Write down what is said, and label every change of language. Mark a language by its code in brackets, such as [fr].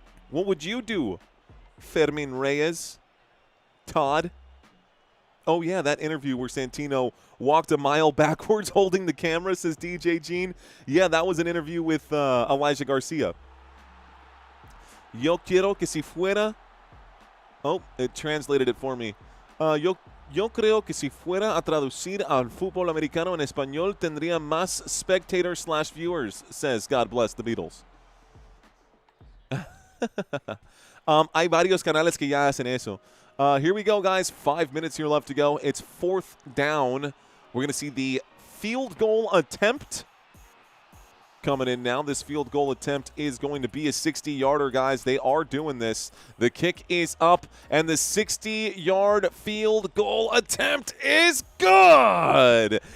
[en] What would you do, Fermin Reyes? Todd? Oh, yeah, that interview where Santino walked a mile backwards holding the camera, says DJ Gene. Yeah, that was an interview with Elijah Garcia. [es] Yo quiero que si fuera. [en] Oh, it translated it for me. [es] Yo creo que si fuera a traducir al fútbol americano en español tendría más [en] spectators/viewers, says God bless the Beatles. [es] Hay varios canales que ya hacen eso. [en] Here we go, guys. 5 minutes here left to go. It's 4th down. We're going to see the field goal attempt coming in now. This field goal attempt is going to be a 60-yarder, guys. They are doing this. The kick is up, and the 60-yard field goal attempt is good.